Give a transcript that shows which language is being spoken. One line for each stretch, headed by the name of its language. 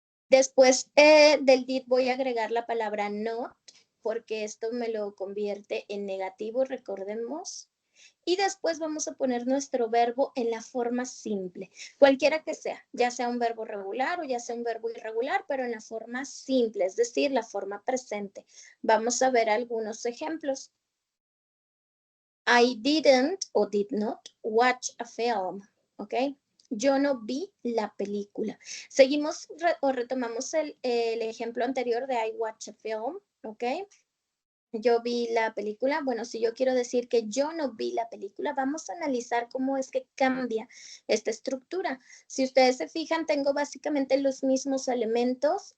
Spanish: Después del did voy a agregar la palabra not, porque esto me lo convierte en negativo, recordemos. Y después vamos a poner nuestro verbo en la forma simple, cualquiera que sea, ya sea un verbo regular o ya sea un verbo irregular, pero en la forma simple, es decir, la forma presente. Vamos a ver algunos ejemplos.
English: I didn't or did not watch a film, ¿ok?
Spanish: Yo no vi la película. Seguimos o retomamos el ejemplo anterior de
English: I watch a film,
Spanish: ¿ok? Yo vi la película. Bueno, si yo quiero decir que yo no vi la película, vamos a analizar cómo es que cambia esta estructura. Si ustedes se fijan, tengo básicamente los mismos elementos.